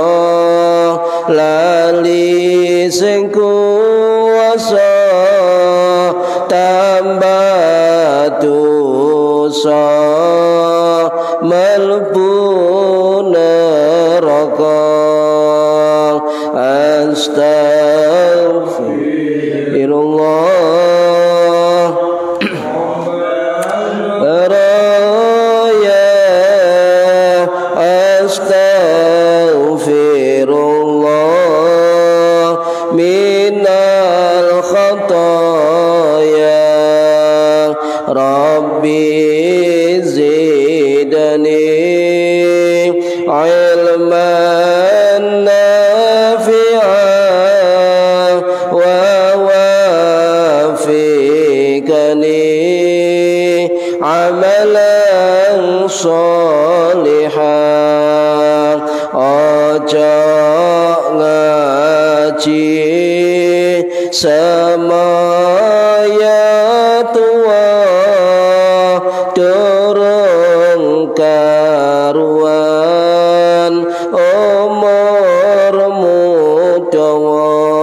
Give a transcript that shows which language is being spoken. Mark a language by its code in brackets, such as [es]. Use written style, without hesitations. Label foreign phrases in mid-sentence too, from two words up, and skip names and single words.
[jv] lali sing kuwasa, tambah dosa mlebu neraka. [ar] أستغفر الله رايا، أستغفر الله من الخطايا. رب زدني علما نافعا ووفقني عملا صالحا. [jv] Ojo ngaji semaya tua, durung karuan umurmu dawa.